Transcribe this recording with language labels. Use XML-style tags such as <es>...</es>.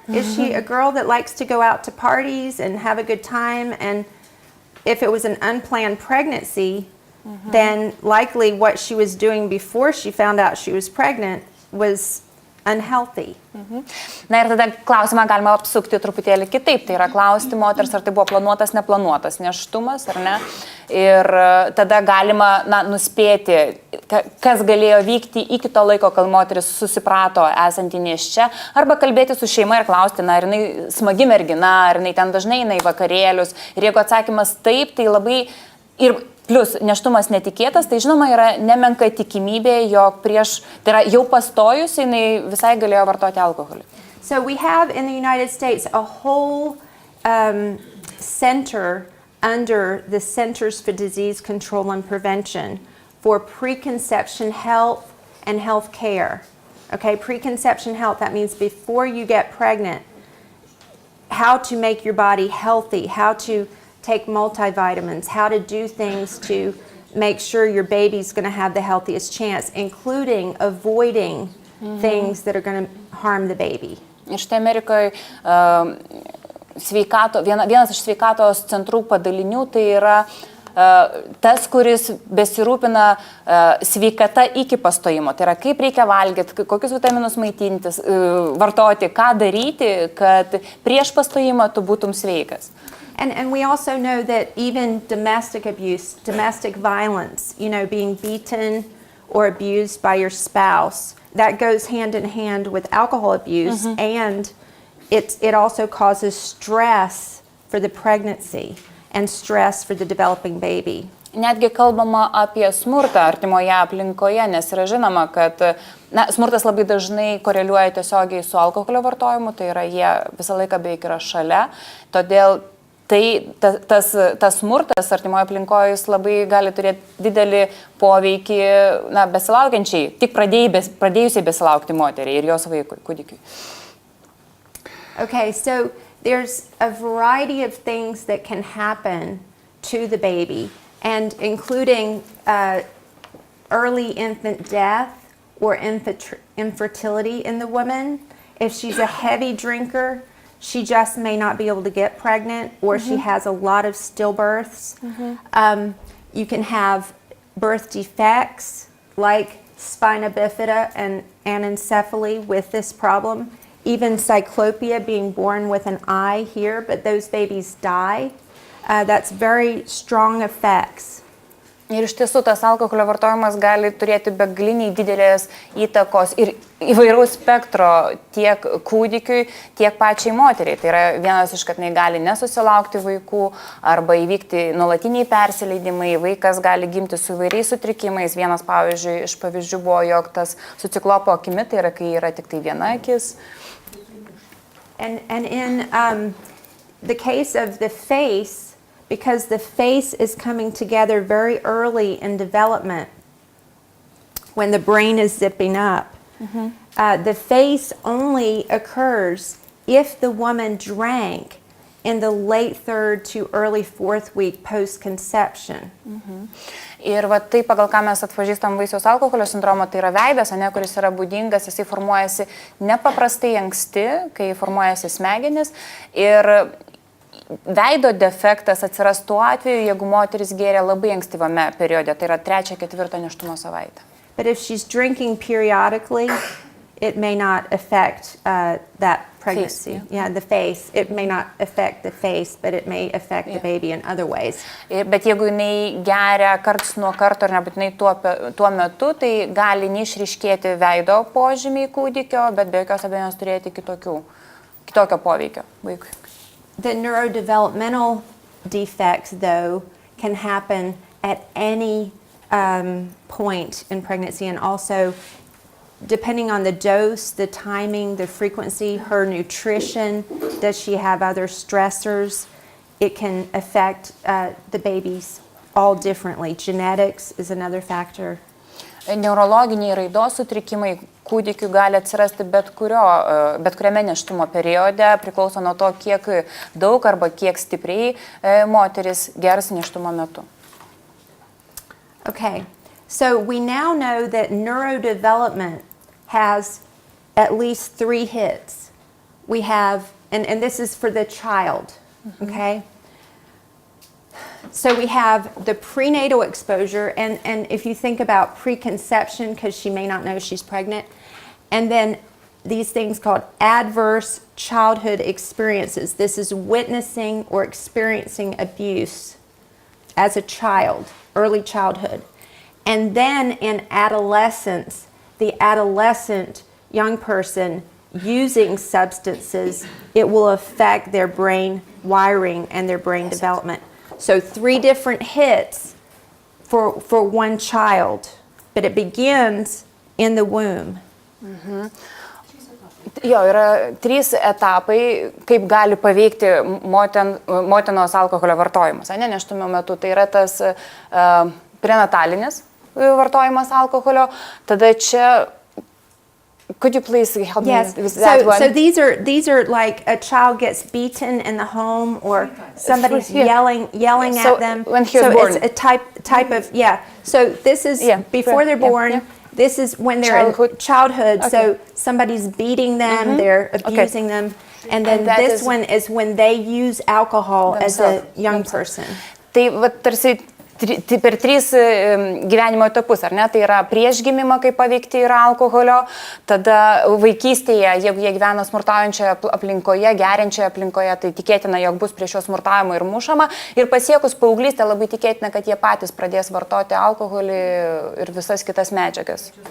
<en>Is she a girl that likes to go out to parties and have a good time? And if it was an unplanned pregnancy, then likely what she was doing before she found out she was pregnant was unhealthy.</en> <lt>Na ir tada klausimą galima apsukti truputėlį kitaip. Tai yra klausti moters, ar tai buvo planuotas, neplanuotas nėštumas, ar ne. Ir tada galima nuspėti, kas galėjo vykti iki to laiko, kol moteris susiprato esanti nėščia, arba kalbėti su šeima ir klausti, ar jinai smagi mergina, ar jinai ten dažnai eina į vakarėlius. Ir jeigu atsakymas taip, tai labai ir plus nėštumas netikėtas, tai žinoma yra nemenka tikimybė, jog prieš, tai yra jau pastojus, jinai visai galėjo vartoti alkoholį.</lt> <en>So we have in the United States a whole center under the Centers for Disease Control and Prevention for preconception health and health care. Okay, preconception health, that means before you get pregnant, how to make your body healthy, how to take multivitamins, how to do things to make sure your baby's going to have the healthiest chance, including avoiding things that are going to harm the baby.</en> <lt>Ir štai Amerikoje vienas iš sveikatos centrų padalinių tai yra tas, kuris besirūpina sveikata iki pastojimo. Tai yra, kaip reikia valgyti, kokius vitaminus maitintis, vartoti, ką daryti, kad prieš pastojimą tu būtum sveikas.</lt> <en>And we also know that even domestic abuse, domestic violence, being beaten or abused by your spouse, that goes hand in hand with alcohol abuse, and it also causes stress for the pregnancy and stress for the developing baby.</en> <lt>Netgi kalbama apie smurtą artimoje aplinkoje, nes yra žinoma, kad smurtas labai dažnai koreliuoja tiesiogiai su alkoholio vartojimu, tai yra jie visą laiką beveik yra šalia, todėl tas smurtas artimoje aplinkoje labai gali turėti didelį poveikį besilaukiančiai, tik pradėjusiai besilaukti moteriai ir jos vaikui, kūdikiui.</lt> <en>Okay, so there's a variety of things that can happen to the baby, and including early infant death or infertility in the woman. If she's a heavy drinker, she just may not be able to get pregnant, or she has a lot of stillbirths. You can have birth defects like spina bifida and anencephaly with this problem. Even cyclopia, being born with an eye here, but those babies die. That's very strong effects.</en> <lt>Ir iš tiesų tas alkoholio vartojimas gali turėti begaliniai didelės įtakos ir įvairaus spektro tiek kūdikiui, tiek pačiai moteriai. Tai yra vienas iš, kad jinai gali nesusilaukti vaikų arba įvykti nuolatiniai persileidimai, vaikas gali gimti su įvairiais sutrikimais. Vienas, pavyzdžiui, iš pavyzdžių buvo, jog tas su ciklopo akimi, tai yra, kai yra tik tai viena akis.</lt> <en>And in the case of the face, because the face is coming together very early in development, when the brain is zipping up, the face only occurs if the woman drank in the late third to early fourth week post-conception.</en> <lt>Ir tai, pagal ką mes atpažįstam vaisiaus alkoholio sindromą, tai yra veidas, kuris yra būdingas, jisai formuojasi nepaprastai anksti, kai formuojasi smegenis. Ir veido defektas atsiras tuo atveju, jeigu moteris gėrė labai ankstyvame periode, tai yra 3-4 nėštumo savaitę.</lt> <en>But if she's drinking periodically, it may not affect that pregnancy. Face, yeah, the face. It may not affect the face, but it may affect the baby in other ways.</en> <lt>Bet jeigu jinai geria karts nuo karto ir nebūtinai tuo metu, tai gali neišryškėti veido požymiai kūdikio, bet be jokios abejonės turėti kitokio poveikio vaikui.</lt> <en>The neurodevelopmental defects, though, can happen at any point in pregnancy, and also depending on the dose, the timing, the frequency, her nutrition, does she have other stressors, it can affect the babies all differently. Genetics is another factor.</en> <lt>Neurologiniai raidos sutrikimai kūdikių gali atsirasti bet kuriame nėštumo periode, priklauso nuo to, kiek daug arba kiek stipriai moteris gers nėštumo metu.</lt> <en>Okay, so we now know that neurodevelopment has at least 3 hits. We have, and this is for the child, okay? So we have the prenatal exposure, and if you think about preconception, because she may not know she's pregnant, and then these things called adverse childhood experiences. This is witnessing or experiencing abuse as a child, early childhood. And then in adolescence, the adolescent young person using substances, it will affect their brain wiring and their brain development. So 3 different hits for one child, but it begins in the womb.</en> <lt>Jo, yra 3 etapai, kaip gali paveikti motinos alkoholio vartojimas, nėštumo metu. Tai yra tas prenatalinis vartojimas alkoholio, tada čia.</lt> <en>Could you please help me with that one? So these are like a child gets beaten in the home, or somebody's yelling at them. When he was born. It's a type of So this is before they're born. Yeah. This is when they're in childhood. Okay. So somebody's beating them, they're abusing them, and then this one is when they use alcohol as a young person.</en> <lt>Tai tarsi per 3 gyvenimo etapus, ar ne? Tai yra prieš gimimą, kaip paveikti yra alkoholio, tada vaikystėje, jeigu jie gyvena smurtaujančioje aplinkoje, geriančioje aplinkoje, tai tikėtina, jog bus prie šio smurtavimo ir mušama. Ir pasiekus paauglystę labai tikėtina, kad jie patys pradės vartoti alkoholį ir visas kitas medžiagas.</lt>